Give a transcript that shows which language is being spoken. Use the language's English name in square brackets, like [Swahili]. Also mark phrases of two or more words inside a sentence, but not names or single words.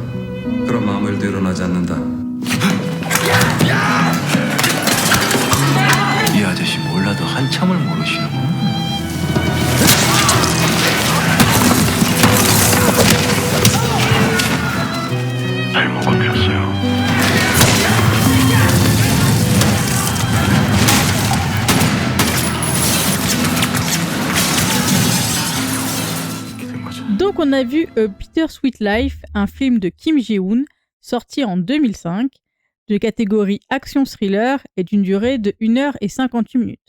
[Korean] 그럼 아무 일도 일어나지 않는다. 이 아저씨 몰라도 한참을 모르시는구나. 잘못 건드렸어요. [French] Donc on a vu Peter Sweet Life, un film de Kim Ji-woon, sorti en 2005, de catégorie action-thriller et d'une durée de 1h58 minutes.